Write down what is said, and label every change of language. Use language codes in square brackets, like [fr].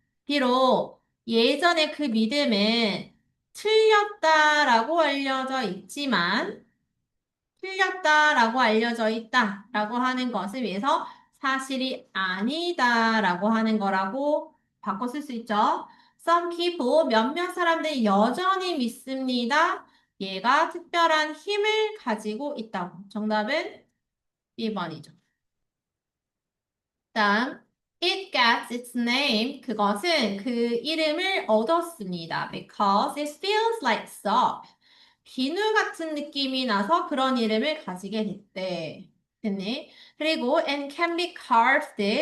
[ko] 비록 예전에 그 믿음은 틀렸다라고 알려져 있지만 틀렸다라고 알려져 있다라고 하는 것을 위해서 사실이 아니다라고 하는 거라고 바꿔 쓸 수 있죠. [en] Some people, [ko] 몇몇 사람들이 여전히 믿습니다. 얘가 특별한 힘을 가지고 있다고. 정답은 2번이죠. 다음, [en] it gets its name. [ko] 그것은 그 이름을 얻었습니다. [en] Because it feels like soap. [ko] 비누 같은 느낌이 나서 그런 이름을 가지게 됐대. 됐니? 그리고 [en] and can be carved.